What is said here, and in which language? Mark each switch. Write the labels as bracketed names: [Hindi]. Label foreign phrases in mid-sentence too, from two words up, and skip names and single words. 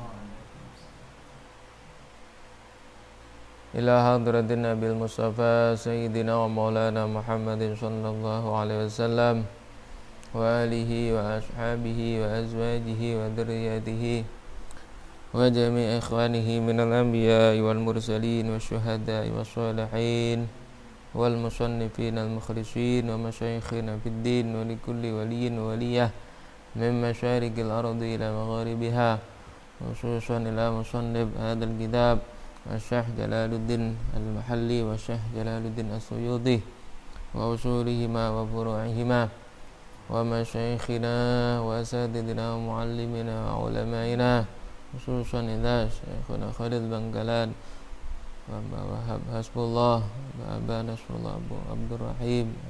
[Arabic] إلى حضرة النبي المصطفى سيدنا ومولانا محمد صلى الله عليه وسلم وآله وأصحابه وأزواجه وذرياته وجميع إخوانه من الأنبياء والمرسلين والشهداء والصالحين والمصنفين المخلصين ومشايخنا في الدين ولكل ولي وولية من مشارق الأرض إلى مغاربها خصوصا إلى مصنف هذا الكتاب الشيخ جلال الدين المحلي والشيخ جلال الدين السيوطي وأصولهما وفروعهما ومشايخنا وأساتذتنا ومعلمينا وعلمائنا خصوصا إلى شيخنا خليل بنكالن ووهاب حسب الله وأبا نصر الله أبو عبد الرحيم